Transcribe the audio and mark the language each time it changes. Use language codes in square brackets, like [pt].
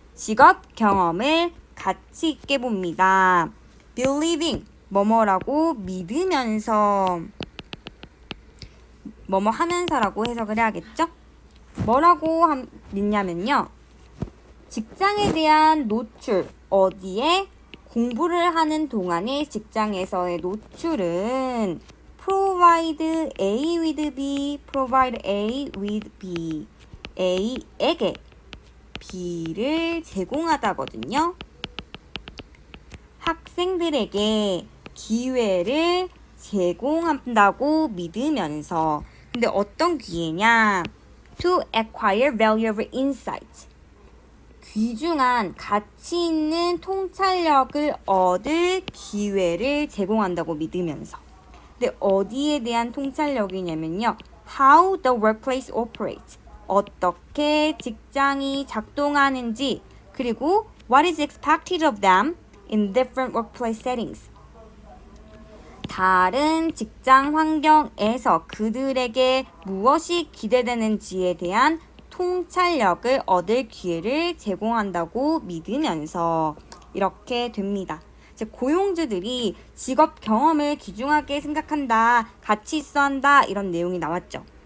[ko] 직업 경험을 가치 있게 봅니다. believing, 뭐뭐라고 믿으면서, 뭐뭐 하면서라고 해석을 해야겠죠? 뭐라고 믿냐면요. 직장에 대한 노출, 어디에? 공부를 하는 동안의 직장에서의 노출은 [en] provide A with B, provide A with B. [ko] A에게 B를 제공하다거든요. 학생들에게 기회를 제공한다고 믿으면서. 근데 어떤 기회냐? [en] To acquire valuable insight. [ko] 귀중한 가치 있는 통찰력을 얻을 기회를 제공한다고 믿으면서. 근데 어디에 대한 통찰력이냐면요. [en] How the workplace operates. [ko] 어떻게 직장이 작동하는지, 그리고 [en] what is expected of them in different workplace settings. [ko] 다른 직장 환경에서 그들에게 무엇이 기대되는지에 대한 통찰력을 얻을 기회를 제공한다고 믿으면서 이렇게 됩니다. 즉, 고용주들이 직업 경험을 귀중하게 생각한다, 가치 있어 한다, 이런 내용이 나왔죠.